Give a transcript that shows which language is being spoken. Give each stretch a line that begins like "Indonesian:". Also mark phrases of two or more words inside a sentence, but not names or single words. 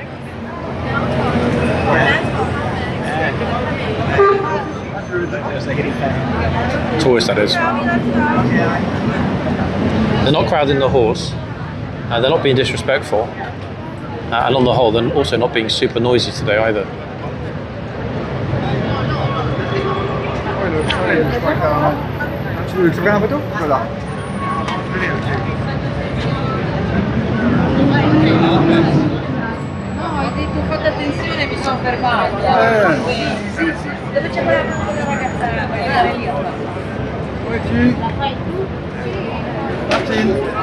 English: Tourists, that is. They're not crowding the horse, they're not being disrespectful, and on the whole, they're also not being super noisy today either.
French: Tu veux faire une photo? Voilà.
Italian: No, hai detto fate attenzione, mi sono fermati. Dove c'è quella ragazza? Guardare lì.
French: Où es-tu? Martine.